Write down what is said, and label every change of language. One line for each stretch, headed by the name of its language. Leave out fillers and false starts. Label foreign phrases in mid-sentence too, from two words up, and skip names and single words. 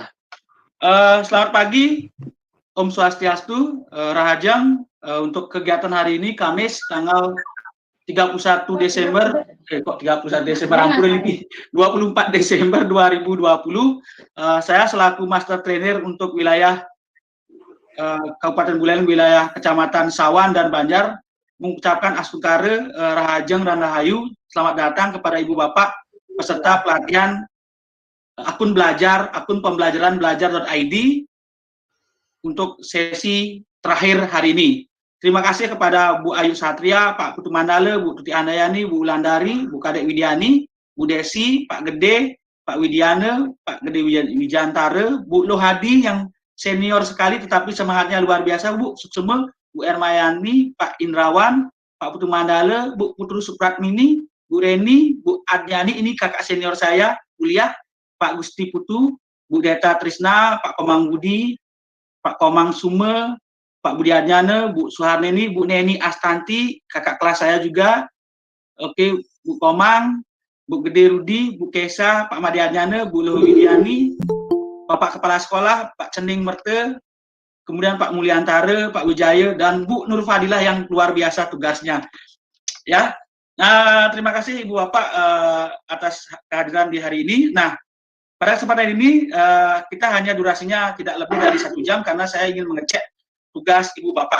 Indonesian: Selamat pagi,
Balinese: Om Swastiastu, Rahajang.
Indonesian: Untuk kegiatan hari ini Kamis tanggal 31 Desember, kok 31 Desember, ampun ini 24 Desember 2020. Saya selaku Master Trainer untuk wilayah Kabupaten Buleleng, wilayah Kecamatan Sawan dan Banjar, mengucapkan Astukare, Rahajeng dan Rahayu. Selamat datang kepada Ibu Bapak peserta pelatihan akun pembelajaran belajar.id untuk sesi terakhir hari ini. Terima kasih kepada Bu Ayu Satria, Pak Putu Mandala, Bu Tuti Andayani, Bu Wulandari, Bu Kadek Widiani, Bu Desi, Pak Gede, Pak Widiana, Pak Gede Wijantara, Bu Lohadi yang senior sekali tetapi semangatnya luar biasa, Bu Suksema, Bu Ermayani, Pak Indrawan, Pak Putu Mandala, Bu Putru Supratmini, Bu Reni, Bu Adnyani, ini kakak senior saya kuliah, Pak Gusti Putu, Bu Deta Trisna, Pak Komang Budi, Pak Komang Sume, Pak Budi Adnyana, Bu Suharneni, Bu Neni Astanti, kakak kelas saya juga. Oke, Bu Komang, Bu Gede Rudi, Bu Kesa, Pak Madi Adnyana, Bu Widiani, Bapak Kepala Sekolah, Pak Cening Merte, kemudian Pak Mulyantara, Pak Wijaya, dan Bu Nur Fadilah yang luar biasa tugasnya. Ya, nah terima kasih Ibu Bapak atas kehadiran di hari ini. Nah, pada kesempatan ini kita hanya durasinya tidak lebih dari 1 jam karena saya ingin mengecek tugas Ibu Bapak.